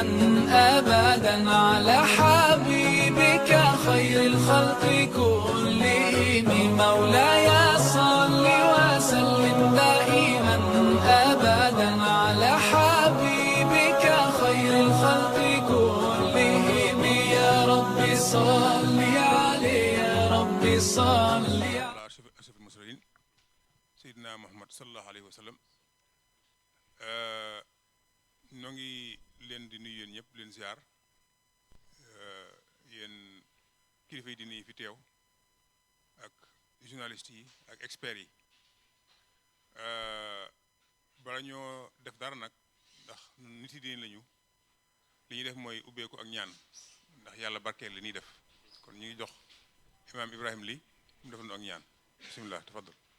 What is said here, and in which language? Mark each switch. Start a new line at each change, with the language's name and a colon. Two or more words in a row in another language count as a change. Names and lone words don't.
Arabic: أبدا على حبيبك خير الخلق كلهم مولاي صل وسلم دائما أبدا على حبيبك خير الخلق كلهم يا رب صل عليه يا رب صل على أشرف المرسلين سيدنا محمد صلى الله عليه وسلم
Wolof: ñoo ngi leen di nuyu yéen ñëpp leen ziar yéen kilifa yi di nuyu fi teew ak journalistes yi ak experts yi bala ñoo def dara nag ndax nit yi diine lañu li ñuy def mooy ubbeeku ak ñaan ndax yàlla barkeel li ñuy def kon ñu ngi jox imaam Ibrahim li mu defandoo ak ñaan
Arabic: بسم الله تفضل